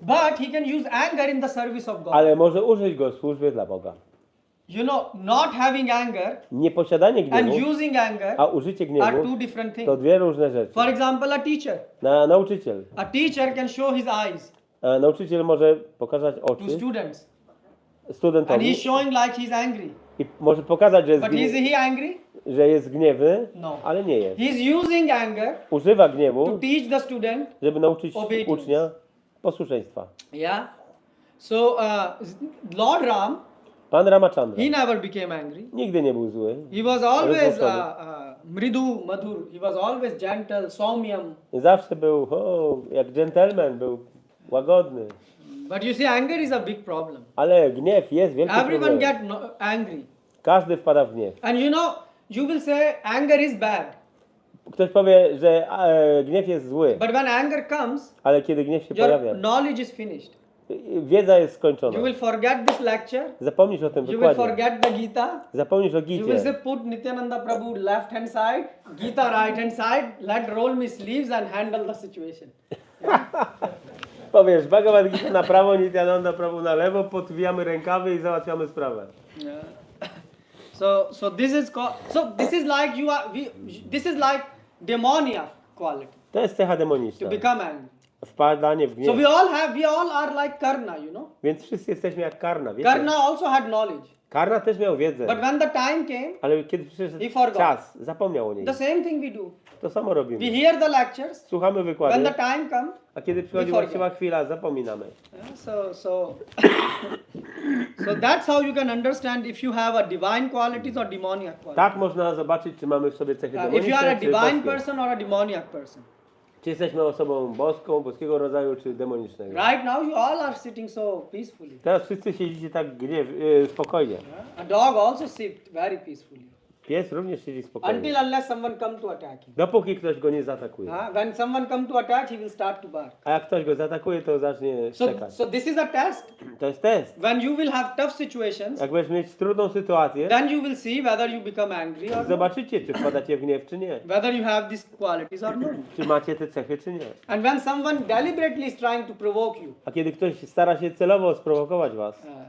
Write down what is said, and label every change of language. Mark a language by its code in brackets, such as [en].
[en] But he can use anger in the service of God. [pl] Ale może użyć go w służbie dla Boga. [en] Not having anger [pl] Nieposiadanie [en] and [pl] gniewu, [en] using anger [pl] a użycie [en] are [pl] gniewu [en] two different [pl] to [en] things. [pl] dwie różne rzeczy. [en] For example, a teacher. [pl] Nauczyciel. [en] A teacher can show his eyes [pl] A nauczyciel może pokazać [en] to [pl] oczy [en] students. And [pl] studentowi [en] he's showing like he's angry. [pl] i może pokazać, [en] But is he angry? [pl] że jest gniewny, [en] No. [pl] ale nie jest. [en] He's using anger [pl] Używa [en] to [pl] gniewu, [en] teach the student. [pl] żeby nauczyć [en] Obedience. [pl] ucznia posłuszeństwa. [en] Yeah. So Lord Ram, [pl] Pan Ramachandra [en] he never became angry. [pl] nigdy nie był zły. [en] He was always [pl] Rozgłoszony. [sa] mridu, madhur. [en] He was always gentle, saumyam. [pl] Zawsze był jak dżentelmen, był łagodny. [en] But you see, anger is a big problem. [pl] Ale gniew jest wielkim [en] Everyone [pl] problemem. [en] get angry. [pl] Każdy wpada w gniew. [en] And you will say anger is bad. [pl] Ktoś powie, że gniew jest zły, [en] But when anger comes, [pl] ale kiedy gniew się [en] your [pl] pojawia, [en] knowledge is finished. [pl] wiedza jest skończona. [en] You will forget this lecture. [pl] Zapomnisz o tym [en] You will [pl] wykładzie. [en] forget the Gita. [pl] Zapomnisz o [en] You will say [pl] Gicie. [en] put Nityananda Prabhu left hand side, Gita right hand side, let roll my sleeves and handle the situation. [pl] Powiesz, Bhagavad-Gita na prawo, Nityananda Prabhu na lewo, podwijamy rękawy i załatwiamy sprawę. [en] So this is like this is like demoniac quality [pl] To jest cecha [en] to [pl] demoniczna. [en] become angry. [pl] Wpadanie w [en] So [pl] gniew. [en] we all are like Karna, [pl] Więc wszyscy jesteśmy jak Karna, wiecie? [en] Karna also had knowledge, [pl] Karna też miał wiedzę, [en] but when the time came, [pl] ale kiedy [en] He [pl] przyszedł [en] forgot. [pl] czas, zapomniał o niej. [en] the same thing we do. [pl] To samo [en] We [pl] robimy. [en] hear the lectures. [pl] Słuchamy [en] When [pl] wykłady, [en] the time comes, [pl] a kiedy przychodzi [en] forget. [pl] właściwa chwila, zapominamy. [en] so that's how you can understand if you have a divine qualities or demoniac qualities. [pl] Tak można zobaczyć, czy mamy w sobie cechy [en] If you are a [pl] demoniczne, czy [en] divine [pl] boskie. [en] person or a demoniac person. [pl] Czy jesteśmy osobą boską, boskiego rodzaju, czy demonicznego. [en] Right now you all are sitting so peacefully. [pl] Teraz wszyscy siedzicie tak spokojnie. [en] A dog also sits very peacefully. [pl] Pies również siedzi spokojnie. [en] Until unless someone come to attack him. [pl] Dopóki ktoś go nie zaatakuje. [en] When someone come to attack, he will start to bark. [pl] A jak ktoś go zaatakuje, to zacznie szczekać. [en] So this is a test. [pl] To jest test. [en] When you will have tough situations, [pl] Jak będziesz mieć trudną sytuację, [en] then you will see whether you become angry or not. [pl] zobaczycie, czy wpadacie w gniew, czy nie. [en] Whether you have these qualities or not. [pl] Czy macie te cechy, czy nie. [en] And when someone deliberately is trying to provoke you, [pl] A kiedy ktoś stara się celowo sprowokować was,